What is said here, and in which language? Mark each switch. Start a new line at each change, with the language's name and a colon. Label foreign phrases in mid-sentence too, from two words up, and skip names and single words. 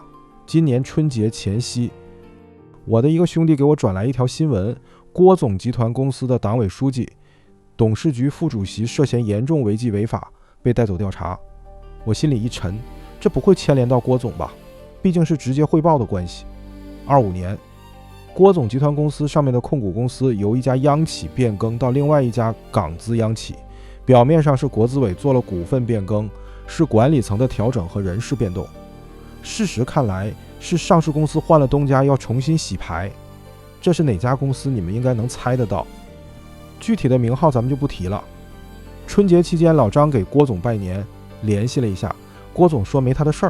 Chinese: 今年春節前夕，我的一個兄弟給我轉來一條新聞，郭總集團公司的黨委書記、董事局副主席涉嫌嚴重違紀違法，被帶走調查。我心裡一沉，這不會牽連到郭總吧？畢竟是直接匯報的關係。25年，郭總集團公司上面的控股公司由一家央企變更到另外一家港資央企，表面上是國資委做了股份变更，是管理层的調整和人事变动。事實看來是上市公司換了东家，要重新洗牌。這是哪家公司？你們應該能猜得到，具體的名號咱們就不提了。春節期間，老張給郭總拜年，聯繫了一下，郭總說沒他的事兒。